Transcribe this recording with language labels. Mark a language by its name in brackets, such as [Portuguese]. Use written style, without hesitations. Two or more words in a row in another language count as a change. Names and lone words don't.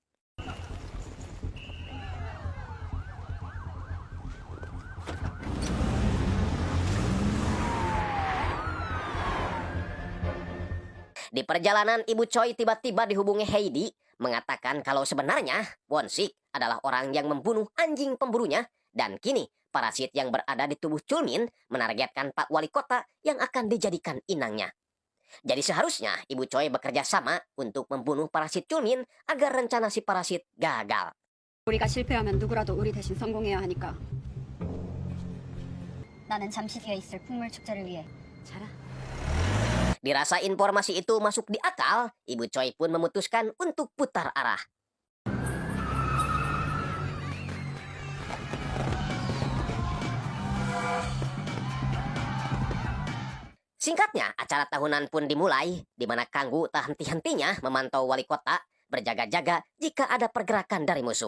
[Indonesian] Di perjalanan, Ibu Choi tiba-tiba dihubungi Heidi, mengatakan kalau sebenarnya Won-sik adalah orang yang membunuh anjing pemburunya, dan kini parasit yang berada di tubuh Chulmin menargetkan Pak Wali Kota yang akan dijadikan inangnya. Jadi seharusnya Ibu Choi bekerja sama untuk membunuh parasit Chulmin agar rencana si parasit gagal. [Korean] 우리가 실패하면 누구라도 우리 대신 성공해야 하니까. 나는 잠시 뒤에 있을 풍물 축제를 위해 자라. [Indonesian] Dirasa informasi itu masuk di akal, Ibu Choi pun memutuskan untuk putar arah. Singkatnya, acara tahunan pun dimulai, di mana Kang-woo tak henti-hentinya memantau wali kota, berjaga-jaga jika ada pergerakan dari musuh.